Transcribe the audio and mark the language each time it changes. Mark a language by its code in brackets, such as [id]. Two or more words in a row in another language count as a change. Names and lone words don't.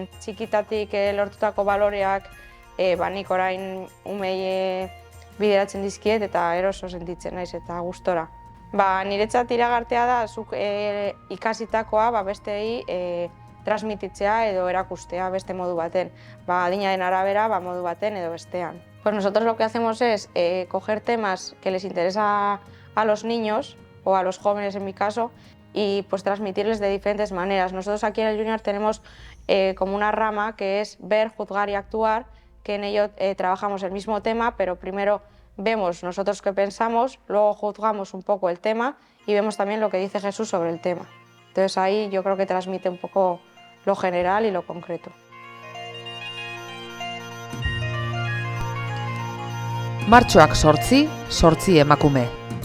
[eu] Txikitatik lortutako baloreak nik orain umei bideratzen dizkiet, eta eroso sentitzen naiz eta gustora. Niretzat iragartea da, zuk ikasitakoa besteei transmititzea edo erakustea beste modu baten. Adinaren arabera modu baten edo bestean. [es] Pues nosotros lo que hacemos es coger temas que les interesa a los niños, o a los jóvenes en mi caso, y pues transmitirles de diferentes maneras. Nosotros aquí en el Junior tenemos como una rama que es ver, juzgar y actuar, que en ello trabajamos el mismo tema, pero primero vemos nosotros qué pensamos, luego juzgamos un poco el tema y vemos también lo que dice Jesús sobre el tema. Entonces ahí yo creo que transmite un poco lo general y lo concreto. [eu] Martxoak 8, 8 emakume.